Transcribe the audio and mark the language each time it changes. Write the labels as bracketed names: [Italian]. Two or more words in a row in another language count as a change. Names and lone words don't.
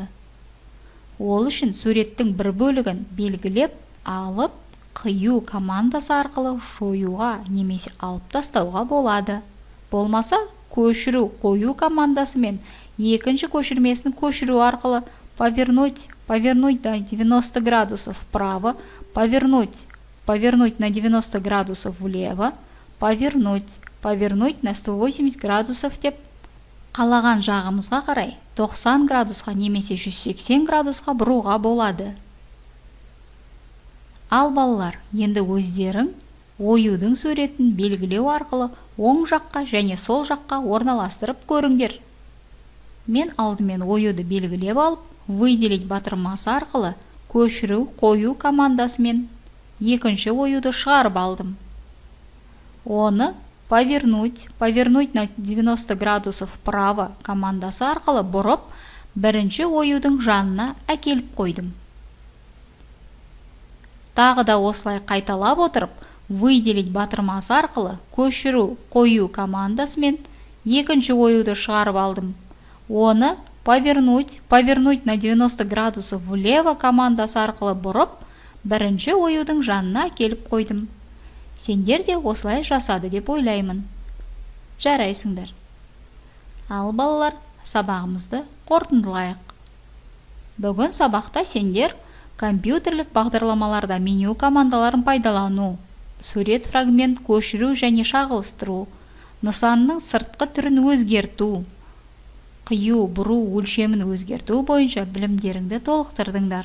[Kazakh] Ол үшін суреттің бір бөлігін белгілеп, алып, қию командасы арқылы жоюға немесе алып тастауға болады. Болмаса, көшіру, қою командасымен екінші көшірмесін көшіру арқылы [Russian] повернуть на 90 градусов вправо, повернуть на 90 градусов влево, повернуть на 180 градусов [Kazakh] деп қалаған жағымызға қарай 90 градусқа немесе 180 градусқа бұруға болады. Ал балалар, енді өздерің оюдың суретін белгілеу арқылы оң жаққа және сол жаққа орналастырып көріңдер. Мен алдымен оюды белгілеп алып, выделить батырмасы арқылы көшіру, қою командасымен екінші оюды шығарып алдым. Оны [Russian] повернуть на 90 градусов вправо [Kazakh] командасы арқылы бұрып, бірінші оюдың жанына әкеліп қойдым. Тағы да осылай қайталап отырып, выделить батырмасы арқылы көшіру, қою командасымен екінші оюды шығарып алдым. Оны [Russian] повернуть на 90 градусов влево [Kazakh] командасы арқылы бұрып, бірінші оюдың жанына әкеліп қойдым. Сендер де осылай жасады деп ойлаймын. Жарайсыңдар. Ал балалар, сабағымызды қорытындылайық. Бүгін сабақта сендер компьютерлік бағдарламаларда меню командаларын пайдалану, сурет фрагмент көшіру және шағылстыру, нысанның сыртқы түрін өзгерту, қию, бұру, өлшемін өзгерту бойынша білімдеріңді толықтырдыңдар.